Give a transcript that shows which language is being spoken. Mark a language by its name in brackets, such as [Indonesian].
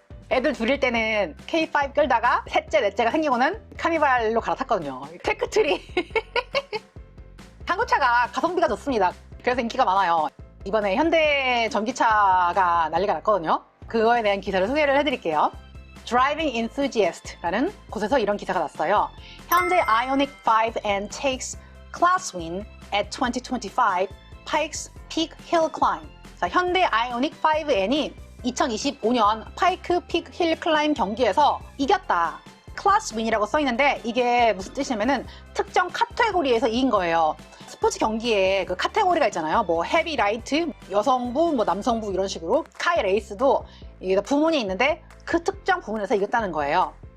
[Korean] 애들 둘일 때는 K5 끌다가 셋째 넷째가 생기고는 카니발로 갈아탔거든요. 테크트리. 한국차가 가성비가 좋습니다. 그래서 인기가 많아요. 이번에 현대 전기차가 난리가 났거든요. 그거에 대한 기사를 소개를 해드릴게요. Driving Enthusiast라는 곳에서 이런 기사가 났어요. [English] 현대 Ioniq 5N takes class win at 2025 Pikes Peak Hill Climb. [Korean] 자, 현대 Ioniq 5N이 2025년 파이크 픽 힐 클라임 경기에서 이겼다. 클래스 윈이라고 써있는데 이게 무슨 뜻이냐면은 특정 카테고리에서 이긴 거예요. 스포츠 경기에 그 카테고리가 있잖아요. 뭐 헤비 라이트, 여성부, 뭐 남성부 이런 식으로 카이 레이스도 이게 부문이 있는데 그 특정 부문에서 이겼다는 거예요.